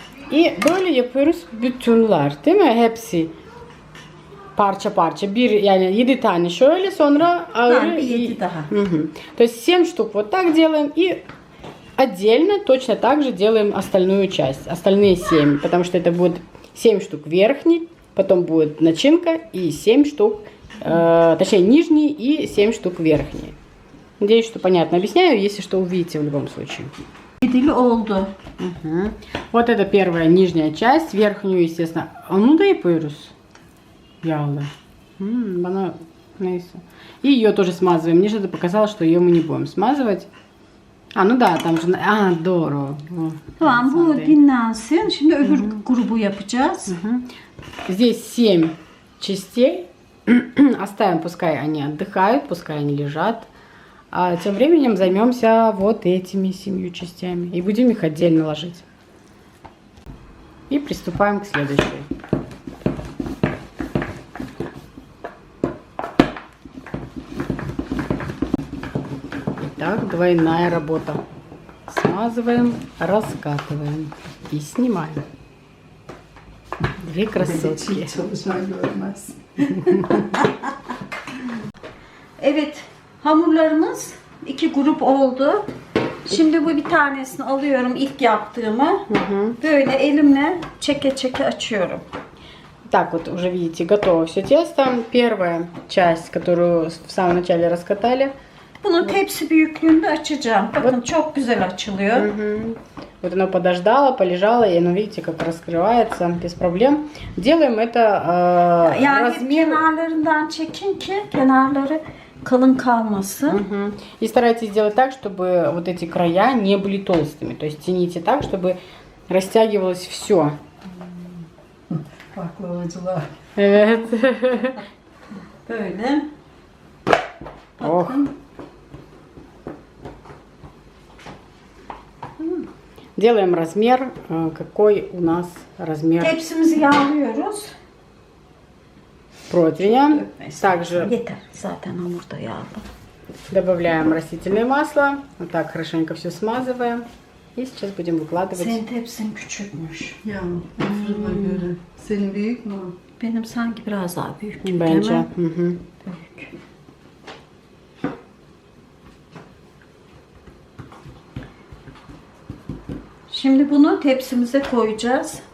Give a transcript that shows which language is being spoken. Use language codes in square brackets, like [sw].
[tr] И böyle yapıyoruz bütünler, değil mi? Hepsi parça parça. Bir yani 7 tane şöyle, sonra Yani ayrı. 7 daha. Мгм. [ru] То есть 7 штук вот так делаем и отдельно точно так же делаем остальную часть, остальные 7, потому что это будет 7 штук верхний, потом будет начинка и 7 штук, точнее нижний и 7 штук верхний. Надеюсь, что понятно объясняю, если что увидите в любом случае. [tr] 7'li oldu. Мгм. [ru] Вот это первая нижняя часть, верхнюю, естественно. А ну да [tr] yapıyoruz. Yağlı. Bana neyse. [ru] И ее тоже смазываем. Мне что-то показалось, что ее мы не будем смазывать. А, ну да, там же... А, здорово. [tr] Tamam bu dinlensin. Şimdi öbür grubu yapacağız. [ru] Здесь 7 частей. Оставим, пускай они отдыхают, пускай они лежат. А тем временем займемся вот этими 7 частями. И будем их отдельно ложить. И приступаем к следующей. Итак, двойная работа. Смазываем, раскатываем и снимаем. Две красотки. [tr] Çalışan görmez. Evet, hamurlarımız 2 grup oldu. Şimdi bu bir tanesini alıyorum ilk yaptığımı. Böyle elimle çeke çeke açıyorum. [ru] Так вот, уже видите, готово все тесто. Первая часть, которую в самом начале раскатали. [tr] Bunu tepsi büyüklüğünde açacağım. Bakın çok güzel açılıyor. [ru] Вот оно подождало, полежало, и оно, видите, как раскрывается без проблем. Делаем это [tr] Yani hep [ru] размер... [tr] kenarlarından çekin ki kenarları kalın kalmasın. Мгм. [ru] И старайтесь сделать так, чтобы вот эти края не были толстыми. То есть тяните так, чтобы растягивалось все. [tr] Baklavacılar. Evet. Böyle. Ох. [ru] Делаем размер, какой у нас размер [tr] Tepsimizi yağlıyoruz. [ru] противня. Также [tr] Yeter. Zaten hamurda yağlı. [ru] добавляем растительное масло. Вот так хорошенько все смазываем. И сейчас будем выкладывать. [tr] Senin tepsin küçükmüş. Ya fırına göre. Senin büyük mü? Benim sanki biraz daha büyük gibi değil Bence. mi? Мгм. Büyük. Şimdi bunu tepsimize koyacağız.